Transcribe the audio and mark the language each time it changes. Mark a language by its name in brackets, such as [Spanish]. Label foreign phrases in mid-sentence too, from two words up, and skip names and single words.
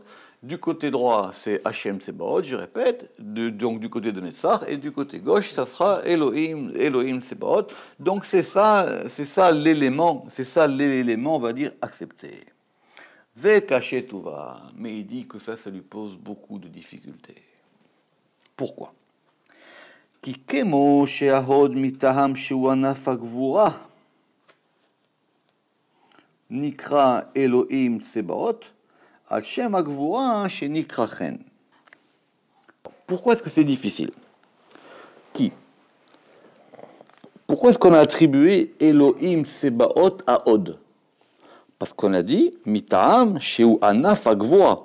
[French] Du côté droit, c'est Hashem Tsebaot, je répète, donc du côté de Netzach, et du côté gauche, ça sera Elohim Tsebaot. Donc c'est ça l'élément, on va dire, accepté. [Hebrew] וקשה טובא, [French] mais il dit que ça lui pose beaucoup de difficultés. Pourquoi? [Hebrew] כי כמו שהוד מטעם שהוא ענף הגבורה נקרא אלהים צבאות. [French] Pourquoi est-ce que c'est difficile? Pourquoi est-ce qu'on a attribué Elohim Tsebaot à Hod? Parce qu'on a dit [Hebrew] מטעם שהוא ענף הגבורה.